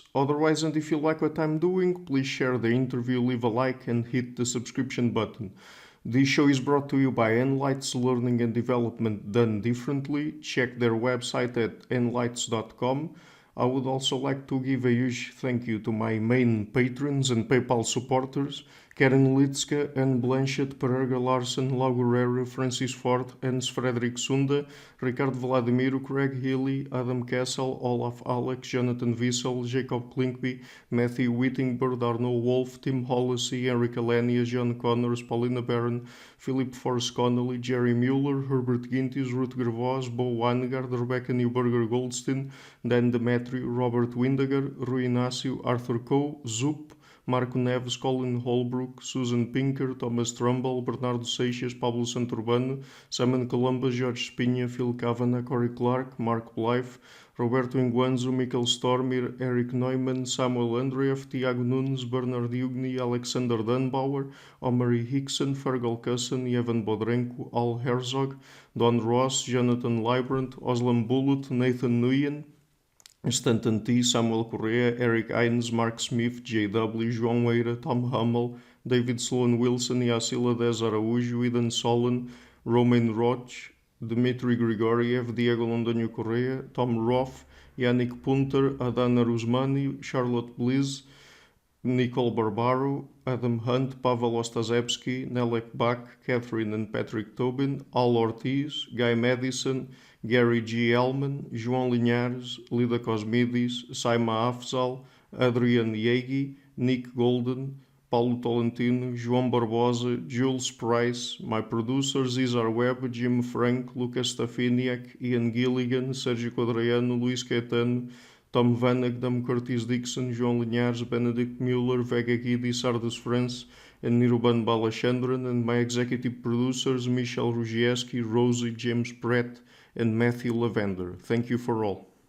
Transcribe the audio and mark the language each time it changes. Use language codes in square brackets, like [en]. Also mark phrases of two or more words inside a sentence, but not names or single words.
[en] Otherwise, and if you like what I'm doing, please share the interview, leave a like and hit the subscription button. This show is brought to you by Enlights Learning and Development Done Differently. Check their website at enlights.com. I would also like to give a huge thank you to my main patrons and PayPal supporters, Karen Litska, Anne Blanchett, Pererga Larsen, Lau Guerrero, Francis Ford, Hans Frederick Sunda, Ricardo Vladimiro, Craig Healy, Adam Kessel, Olaf Alex, Jonathan Wiesel, Jacob Klinkby, Matthew Whittingbird, Arnold Wolf, Tim Hollesy, Enrique Lenia, John Connors, Paulina Barron, Philip Forrest Connolly, Jerry Mueller, Herbert Gintis, Rutger Voss, Bo Weingard, Rebecca Newberger Goldstein, Dan Demetrio, Robert Windegar, Rui Inácio, Arthur Coe, Zup, Marco Neves, Colin Holbrook, Susan Pinker, Thomas Trumbull, Bernardo Seixas, Pablo Santurbano, Simon Columba, Jorge Espinha, Phil Kavanagh, Corey Clark, Mark Blythe, Roberto Inguanzo, Michael Stormir, Eric Neumann, Samuel Andreeff, Tiago Nunes, Bernard Ugni, Alexander Dunbauer, Omari Hickson, Fergal Cusson, Evan Bodrenko, Al Herzog, Don Ross, Jonathan Librant, Oslam Bullitt, Nathan Nguyen, Stanton T, Samuel Correa, Eric Hines, Mark Smith, J.W., João Eira, Tom Hummel, David Sloan Wilson, Yacila Dez Araújo, Eden Solon, Romain Roch, Dmitry Grigoriev, Diego Londonho Correa, Tom Roth, Yannick Punter, Adana Rusmani, Charlotte Bliss, Nicole Barbaro, Adam Hunt, Pavel Ostazewski, Nelek Bach, Catherine and Patrick Tobin, Al Ortiz, Guy Madison, Gary G. Ellman, João Linhares, Lida Cosmides, Saima Afzal, Adrian Yegi, Nick Golden, Paulo Tolentino, João Barbosa, Jules Price, my producers Isar Webb, Jim Frank, Lucas Stafiniak, Ian Gilligan, Sérgio Quadraiano, Luís Caetano, Tom Vanagdam, Curtis Dixon, João Linhares, Benedict Mueller, Vega Guidi, Sardes France, and Niruban Balachandran, and my executive producers Michel Rugieski, Rosie, James Pratt, and Matthew Lavender. Thank you for all.